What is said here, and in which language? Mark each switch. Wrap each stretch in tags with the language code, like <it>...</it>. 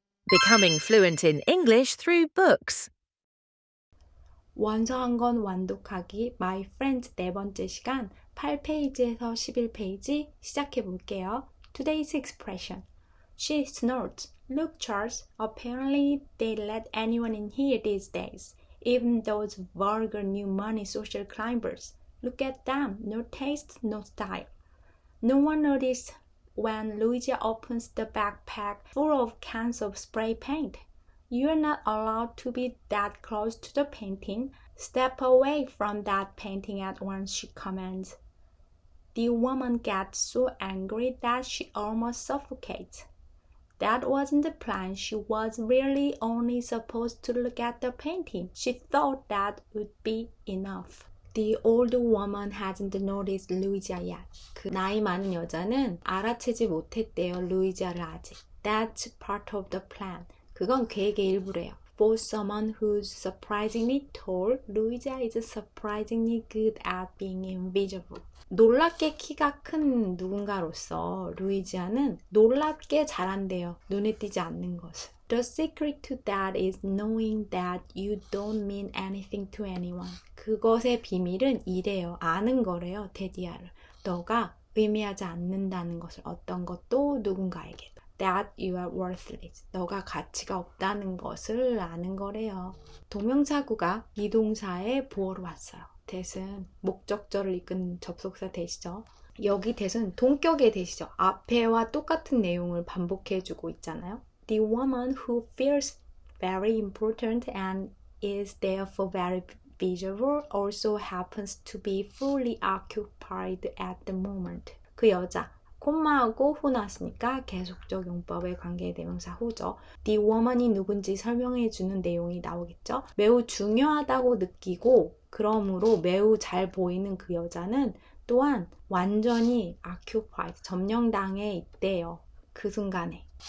<en>Becoming fluent in English through books.</en> <ko>원서 한 권 완독하기 My Friends 네 번째 시간 8페이지에서 11페이지 시작해 볼게요.</ko> <en>Today's expression. She snorts. Look, Charles. Apparently they let anyone in here these days. Even those vulgar new money social climbers. Look at them. No taste, no style. No one noticed when Luigi opens the backpack full of cans of spray paint. You're not allowed to be that close to the painting. Step away from that painting at once, she commands. The woman gets so angry that she almost suffocates. That wasn't the plan. She was really only supposed to look at the painting. She thought that would be enough. The old woman hasn't noticed Luigia yet.</en> <ko>그 나이 많은 여자는 알아채지 못했대요, 루이지아를 아직.</ko> <en>That's part of the plan.</en> <ko>그건 계획의 일부래요.</ko> <en>For someone who's surprisingly tall, Luigia is surprisingly good at being invisible.</en> <ko>놀랍게 키가 큰 누군가로서 루이지아는 놀랍게 잘한대요. 눈에 띄지 않는 것을.</ko> <en>The secret to that is knowing that you don't mean anything to anyone.</en> <ko>그것의 비밀은 이래요. 아는 거래요. 테디아를. 너가 의미하지 않는다는 것을 어떤 것도 누군가에게.</ko> <en>That you are worthless.</en> <ko>너가 가치가 없다는 것을 아는 거래요. 동명사구가 이 동사의 보어로 왔어요. that은 목적절을 이끈 접속사 that이죠. 여기 that은 동격의 that이죠. 앞에와 똑같은 내용을 반복해주고 있잖아요.</ko> <en>The woman who feels very important and is therefore very visible also happens to be fully occupied at the moment.</en> <ko>그 여자. 콤마하고 후 나왔으니까 계속적 용법의 관계대명사 후죠. The woman이 누군지 설명해주는 내용이 나오겠죠. 매우 중요하다고 느끼고 그러므로 매우 잘 보이는 그 여자는 또한 완전히 occupied, 점령당해 있대요. 그 순간에.</ko>